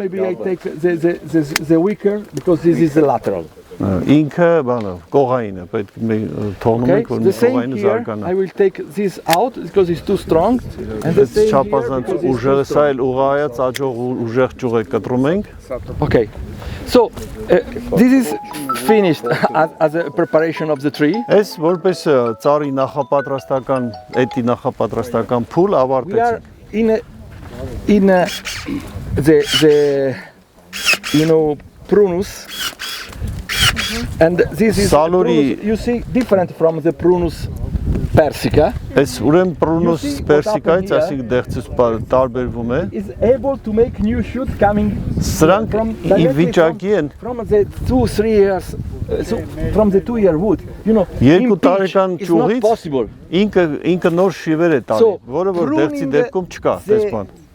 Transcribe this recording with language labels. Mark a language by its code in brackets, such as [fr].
[en] maybe I take the weaker, because this is the lateral. [hy] Ինքը բանը կողային է, պետք է թողնում ենք որ կողայինը զարգանա։ [en] I will take this out because it's too strong. And the same [hy] չափազանց ուժերը սա էլ ուղղայած աճող ուժեղ ճյուղ է կտրում ենք։ [en] Okay. So this is finished as a preparation of the tree. [hy] Այս որպես ծառի նախապատրաստական, էտի նախապատրաստական փուլ ավարտեցինք։ [en] We are in the you know prunus. And this is prunus, you see different from the prunus persica. [hy] Այս ուրեմն prunus persicայից ասիկ դեղցից տարբերվում է։ [en] Is able to make new shoot coming [hy] Սրանք ի վիճակի են [en] from the 2-3 years from the 2-year wood, you know. [hy] Երկու տարեկան ճյուղից ինքը նոր շիվեր է տալի, որը որ դեղցի դեպքում չկա, տեսման։